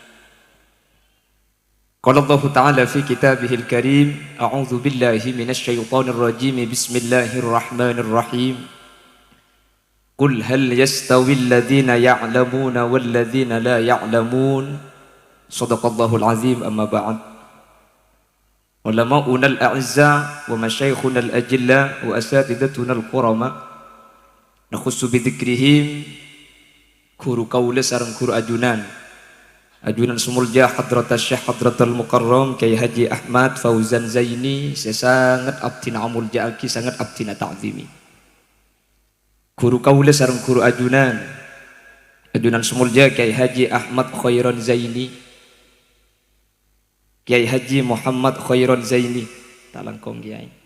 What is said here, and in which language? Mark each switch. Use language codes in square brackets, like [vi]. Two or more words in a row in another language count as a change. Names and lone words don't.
[ar] قال الله تعالى في كتابه الكريم أعوذ بالله من الشيطان الرجيم. بسم الله الرحمن الرحيم قل هل يستوي الذين يعلمون والذين لا يعلمون. صدق الله العظيم أما بعد. علماؤنا الأعزاء ومشايخنا الأجلاء وأساتذتنا الكرماء نخص بذكرهم [mad] guru kaula sareng guru ajunan sumulja [ar] حضرة الشيخ حضرة المكرم Kyai Haji Ahmad Fauzan Zaini. [mad] Saya sangat abdina amulja aki, sangat abdina ta'zimi guru kaula sareng guru ajunan sumulja Kyai Haji Ahmad Khairon Zaini, Kyai Haji Muhammad Khairon Zaini talangkong Kyai.